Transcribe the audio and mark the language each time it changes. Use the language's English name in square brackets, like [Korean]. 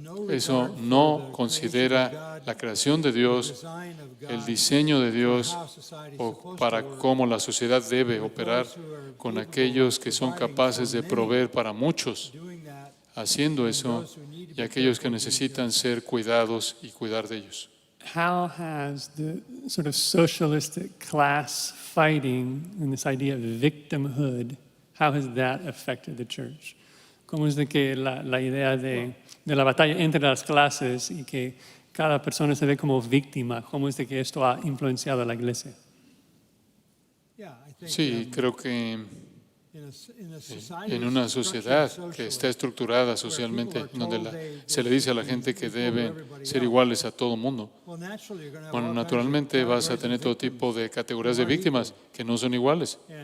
[Spanish] Eso no considera la creación de Dios, el diseño de Dios, o para cómo la sociedad debe operar con aquellos que son capaces de proveer para muchos, haciendo eso, y aquellos que necesitan ser cuidados y cuidar de ellos. [English] How has the sort of socialistic class fighting and this idea of victimhood, how has that affected the church? [Spanish] ¿Cómo es de que la idea de la batalla entre las clases y que cada persona se ve como víctima, cómo es de que esto ha influenciado a la iglesia? Sí, creo que en una sociedad que está estructurada socialmente, donde se le dice a la gente que deben ser iguales a todo el mundo, bueno, naturalmente vas a tener todo tipo de categorías de víctimas que no son iguales.